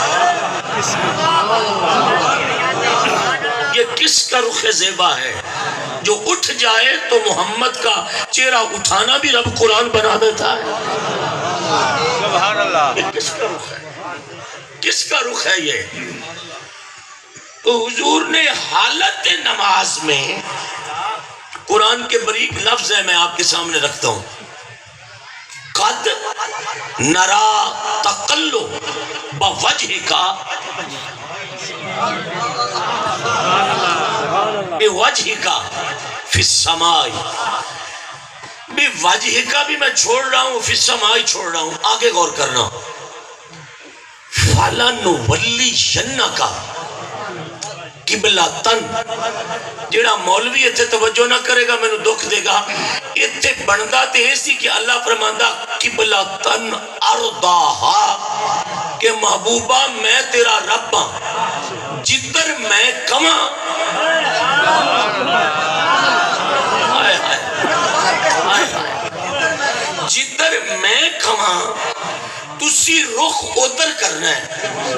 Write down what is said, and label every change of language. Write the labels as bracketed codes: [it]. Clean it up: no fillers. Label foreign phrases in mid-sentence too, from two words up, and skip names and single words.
[ur] یہ کس کا رخ زیبا ہے جو اٹھ جائے تو محمد کا چہرہ اٹھانا بھی رب قرآن بنا دیتا ہے؟ [ar] سبحان اللہ، [ur] یہ کس کا رخ ہے؟ کس کا رخ ہے یہ؟ تو حضور نے حالت نماز میں، قرآن کے باریک لفظ ہے میں آپ کے سامنے رکھتا ہوں، [ar] قد نرا تقلب بوجہک بوجہک فی السماء، [ur] بوجہک بھی میں چھوڑ رہا ہوں، [ar] فی السماء [ur] چھوڑ رہا ہوں. آگے غور کرنا، [ar] فَلَنُوَلِّيَنَّكَ قِبْلَةً، [pa] جیڑا مولوی اتھے توجہ نہ کرے گا مینوں دکھ دے گا. اتھے بندہ تے ایسی کہ اللہ فرماندا [ar] قِبْلَةً أَرْضَاهَا، [pa] کہ محبوبہ میں تیرا رب ہاں، جدھر میں کماں جدھر میں کماں تسی رخ ادھر کرنا ہے.